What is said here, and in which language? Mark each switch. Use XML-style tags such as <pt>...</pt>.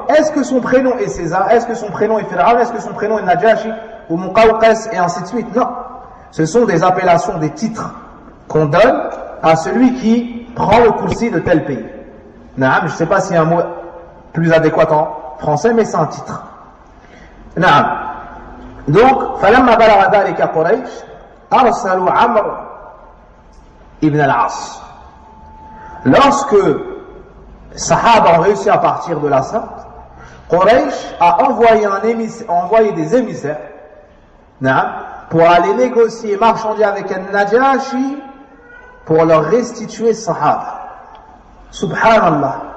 <fr>Est-ce que son prénom est César? Est-ce que son prénom est Pharaon? Est-ce que son prénom est Najashi ou Muqawqas et ainsi de suite? Non. Ce sont des appellations, des titres qu'on donne à celui qui prend le kursi de tel pays. Naam, je ne sais pas s'il y a un mot plus adéquat en français, mais c'est un titre. Naam.</fr> <ar>Donc, فلما بلغ ذلك قريش أرسلوا عمرو ibn al-As.</ar> <fr>Lorsque Sahaba ont réussi à partir de la sorte, Quraysh a envoyé des émissaires pour aller négocier et marchander avec un Najashi pour leur restituer Sahaba. Subhanallah.</fr>